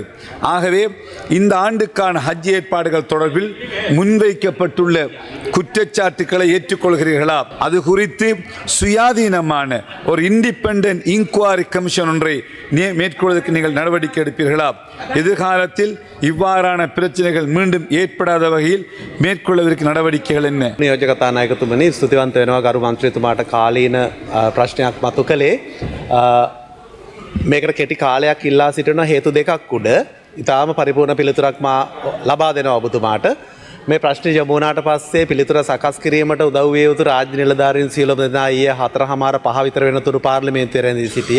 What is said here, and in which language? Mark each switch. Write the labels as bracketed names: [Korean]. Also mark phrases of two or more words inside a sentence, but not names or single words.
[Tamil] ஆகவே இந்த ஆண்டுக்கான ஹஜ் ஏற்பாடுகள் தொடர்பில் முன்வைக்கப்பட்டுள்ள குற்றச்சாட்டுக்களை ஏற்றுக்கொள்கிறீர்களா? அது குறித்து சுயாதீனமான ஒரு [English] independent inquiry commission [Tamil] ஒன்றை மேற்கொள்வதற்கு நீங்கள் நடவடிக்கை எடுப்பீர்களா? எதிர்காலத்தில் இவ்வாறான பிரச்சனைகள் மீண்டும் ஏற்படாத வகையில் மேற்கொள்வதற்கு நடவடிக்கைகள் என்ன? [Sinhala] නියෝජකතා නායකතුමනි ස්තුතිවන්ත වෙනවා ගරු මන්ත්‍රීතුමාට කාලීන ප්‍රශ්නයක් මතු කළේ. මේකට කෙටි කාලයක් ඉල්ලා සිටින හේතු දෙකක් උඩ ඉතාම පරිපූර්ණ පිළිතුරක් මා ලබා දෙනවා ඔබතුමාට. මේ ප්‍රශ්නේ යොමු වුණාට පස්සේ පිළිතුර සකස් කිරීමට උදව් විය යුතු රාජ්‍ය නිලධාරීන් සියලුම දෙනා ඊයේ 4:05 විතර වෙනතුරු පාර්ලිමේන්තුවේ රැඳී සිටියේ.